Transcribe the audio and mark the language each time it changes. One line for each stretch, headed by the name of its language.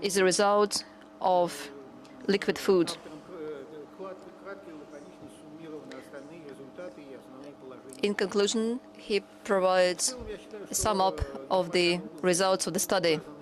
English: is a result of liquid food.
Russian: кратко и лаконично суммированы остальные результаты и основные положения.
English: In conclusion, he provides a sum up of the results of the study.